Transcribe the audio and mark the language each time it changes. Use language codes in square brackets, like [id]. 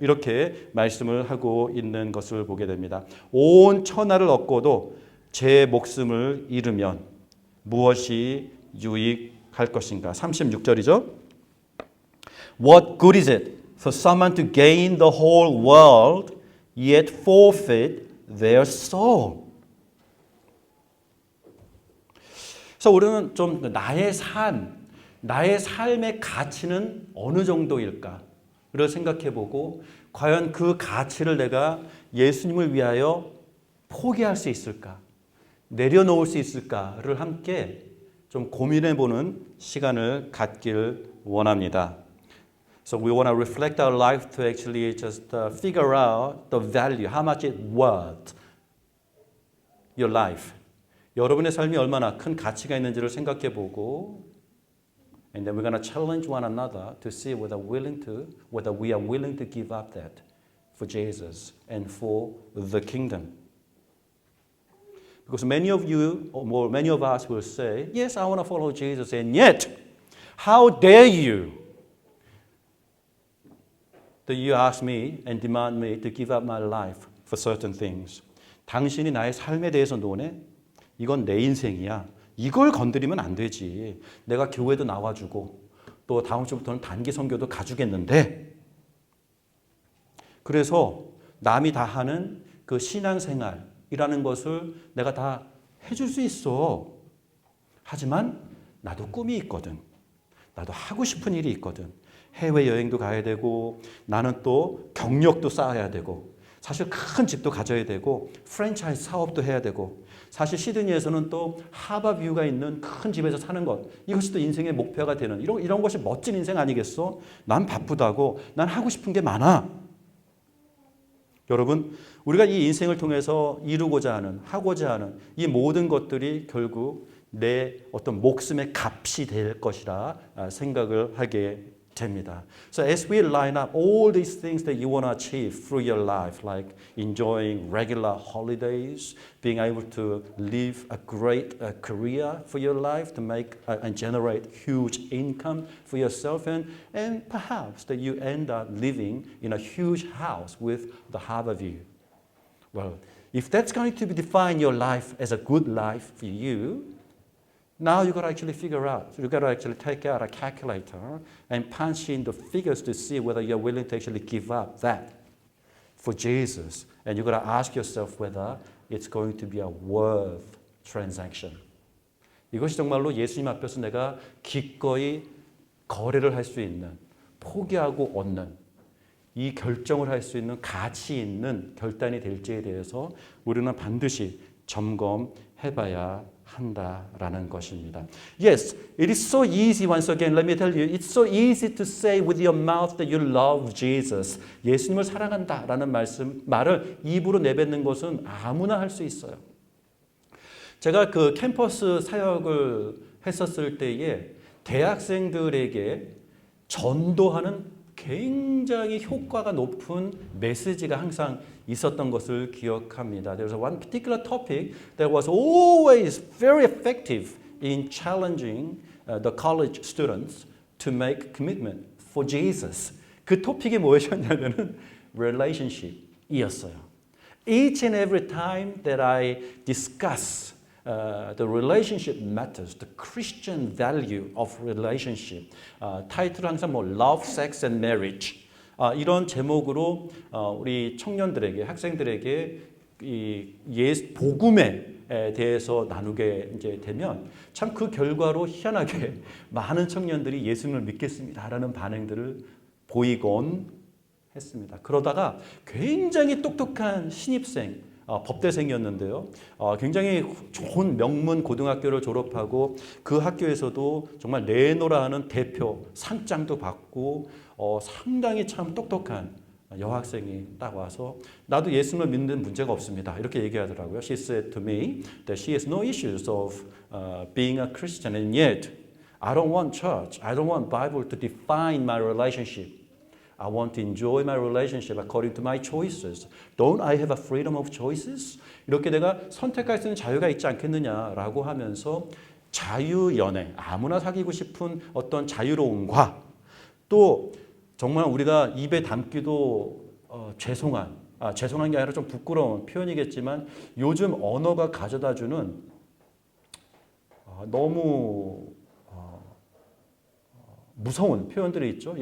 [ko] 이렇게 말씀을 하고 있는 것을 보게 됩니다. 온 천하를 얻고도 제 목숨을 잃으면 무엇이 유익할 것인가? 36절이죠. [en] What good is it for someone to gain the whole world yet forfeit their soul? [ko] 그래서 우리는 좀 나의 삶의 가치는 어느 정도일까를 생각해보고 과연 그 가치를 내가 예수님을 위하여 포기할 수 있을까? 내려놓을 수 있을까를 함께 좀 고민해보는 시간을 갖길 원합니다. [en] So we want to reflect our life to actually just figure out the value, how much it worth your life. [ko] 여러분의 삶이 얼마나 큰 가치가 있는지를 생각해보고 [en] And then we're going to challenge one another to see whether we are willing to give up that for Jesus and for the kingdom. Because many of you, or many of us will say, yes, I want to follow Jesus, and yet, how dare you that you ask me and demand me to give up my life for certain things. [ko] 당신이 나의 삶에 대해서 논해? 이건 내 인생이야. 이걸 건드리면 안 되지. 내가 교회도 나와주고 또 다음 주부터는 단기 선교도 가주겠는데 그래서 남이 다 하는 그 신앙생활이라는 것을 내가 다 해줄 수 있어. 하지만 나도 꿈이 있거든. 나도 하고 싶은 일이 있거든. 해외여행도 가야 되고 나는 또 경력도 쌓아야 되고 사실 큰 집도 가져야 되고 프랜차이즈 사업도 해야 되고 사실 시드니에서는 또 하버뷰가 있는 큰 집에서 사는 것 이것이 또 인생의 목표가 되는 이런 것이 멋진 인생 아니겠어? 난 바쁘다고 난 하고 싶은 게 많아. 여러분 우리가 이 인생을 통해서 이루고자 하는 하고자 하는 이 모든 것들이 결국 내 어떤 목숨의 값이 될 것이라 생각을 하게 됩니다. [en] So as we line up all these things that you want to achieve through your life, like enjoying regular holidays, being able to live a great career for your life, to make and generate huge income for yourself, and perhaps that you end up living in a huge house with the harbor view. Well, if that's going to define your life as a good life for you, now you've got to actually figure out, you've got to actually take out a calculator and punch in the figures to see whether you're willing to actually give up that for Jesus. And you've got to ask yourself whether it's going to be a worth transaction. [ko] 이것이 정말로 예수님 앞에서 내가 기꺼이 거래를 할 수 있는, 포기하고 얻는, 이 결정을 할 수 있는 가치 있는 결단이 될지에 대해서 우리는 반드시 점검해봐야 한다라는 것입니다. [en] Yes, it is so easy. Once again, let me tell you, it's so easy to say with your mouth that you love Jesus. [ko] 예수님을 사랑한다라는 말을 입으로 내뱉는 것은 아무나 할 수 있어요. 제가 그 캠퍼스 사역을 했었을 때에 대학생들에게 전도하는 굉장히 효과가 높은 메시지가 항상 있었던 것을 기억합니다. [en] There was one particular topic that was always very effective in challenging the college students to make commitment for Jesus. [ko] 그 토픽이 무엇이었냐면은 relationship이었어요. [en] Each and every time that I discuss the relationship matters, the Christian value of relationship. [ko] 타이틀은 항상 [en] Love, Sex and Marriage. [ko] 이런 제목으로 우리 청년들에게, 학생들에게 이 복음에 대해서 나누게 이제 되면 참 그 결과로 희한하게 많은 청년들이 예수님을 믿겠습니다라는 반응들을 보이곤 했습니다. 그러다가 굉장히 똑똑한 신입생, 법대생이었는데요. 굉장히 좋은 명문 고등학교를 졸업하고 그 학교에서도 정말 내노라 하는 대표 상장도 받고 상당히 참 똑똑한 여학생이 딱 와서 나도 예수님을 믿는 문제가 없습니다. 이렇게 얘기하더라고요. [en] She said to me that she has no issues of being a Christian and yet I don't want church. I don't want Bible to define my relationship. I want to enjoy my relationship according to my choices. Don't I have a freedom of choices? [ko] 이렇게 내가 선택할 수 있는 자유가 있지 않겠느냐라고 하면서 자유연애, 아무나 사귀고 싶은 어떤 자유로움과 또 정말 우리가 입에 담기도 죄송한 게 아니라 좀 부끄러운 표현이겠지만 요즘 언어가 가져다주는 너무 무서운 표현들이 있죠.